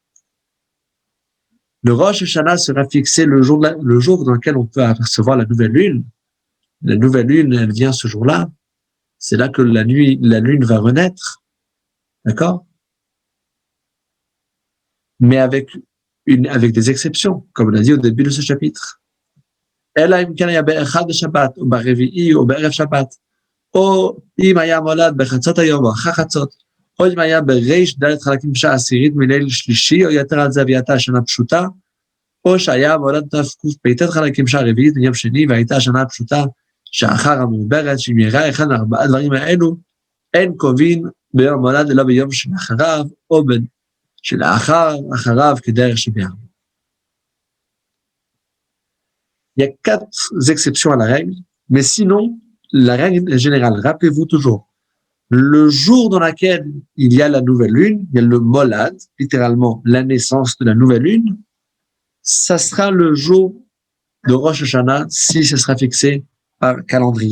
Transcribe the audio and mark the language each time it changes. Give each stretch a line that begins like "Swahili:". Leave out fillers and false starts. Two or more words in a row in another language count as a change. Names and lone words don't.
French: Le Rosh Hashanah sera fixé le jour dans lequel on peut apercevoir la nouvelle lune. La nouvelle lune, elle vient ce jour-là. C'est là que la lune va renaître. D'accord? Mais avec des exceptions, comme on a dit au début de ce chapitre.
Hebrew: אלא אם כן היה באחד בשבת, או ברביעי, או בערב שבת, או אם היה מולד בחצות היום, או אחר חצות, או אם היה בריש ד' חלקים בשעה עשירית מליל שלישי, או יתר על זה והייתה השנה פשוטה, או שהיה מולד תקפ"ט חלקים בשעה רביעית מיום שני, והייתה השנה פשוטה שאחר המעוברת, שאם יראה אחד מארבעה דברים האלו, אין קובעים ביום מולד אלא ביום שלאחריו, או שלאחריו כדרך שביערב.
French: Il y a 4 exceptions à la règle, mais sinon, la règle est générale. Rappelez-vous toujours, le jour dans lequel il y a la nouvelle lune, il y a le molad, littéralement la naissance de la nouvelle lune, ça sera le jour de Rosh Hashanah si ce sera fixé par calendrier.